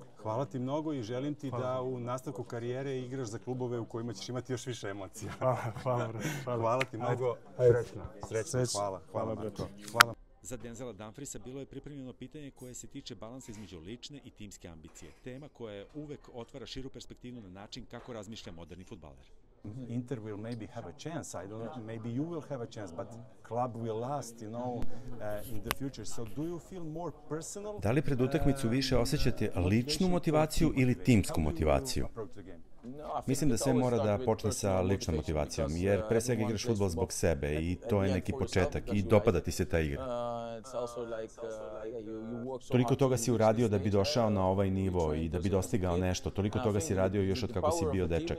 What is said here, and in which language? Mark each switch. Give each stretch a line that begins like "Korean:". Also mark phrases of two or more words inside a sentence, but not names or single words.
Serbian: Hvala ti mnogo i želim ti da u nastavku karijere igraš za klubove u kojima ćeš imati još više emocija. Hvala ti mnogo. Srećno. Hvala. Za Denzela Dumfriesa bilo je pripremljeno pitanje koje se tiče balansa između lične i timske ambicije. Tema koja uvek otvara širu perspektivu na način kako razmišlja moderni fudbaler.
English: Inter will maybe have a chance. I don't know. Maybe you will have a chance, but club will last, in the future. So do you feel more personal?
Serbian: Da li pred utakmicu više osjećate ličnu motivaciju ili timsku motivaciju? Mislim da sve mora da počne sa ličnom motivacijom, jer pre svega igraš fudbal zbog sebe i to je neki početak i dopada ti se ta igra. Toliko toga si uradio da bi došao na ovaj nivo i da bi dostigao nešto, toliko toga si radio još od kako si bio dečak.